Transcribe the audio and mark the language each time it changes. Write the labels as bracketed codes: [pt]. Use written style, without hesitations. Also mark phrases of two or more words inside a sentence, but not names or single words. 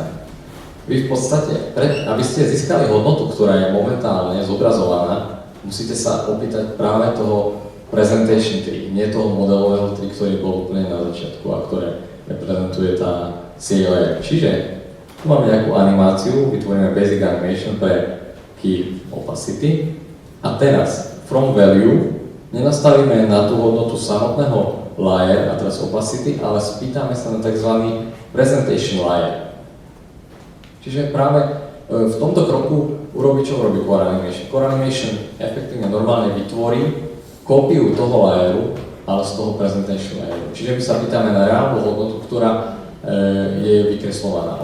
[sk] Vy v podstate, aby ste získali hodnotu, ktorá je momentálne zobrazovaná, musíte sa opýtať práve toho Presentation 3, nie toho modelového 3, ktorý bol úplne na začiatku a ktoré reprezentuje tá CLR. Čiže tu máme nejakú animáciu, vytvoríme [en] Basic Animation [sk] pre [en] Key Opacity [sk] a teraz [en] From Value [sk] nenastavíme na tú hodnotu samotného layer a teraz opacity, ale spýtame sa na tzv. [en] Presentation layer. [sk] Čiže práve v tomto kroku urobí, čo urobí Core Animation. Core Animation efektívne normálne vytvorí kópiu toho layeru, ale z toho [en] Presentation layeru. [sk] Čiže my sa pýtame na reálnu hodnotu, ktorá je vykreslovaná.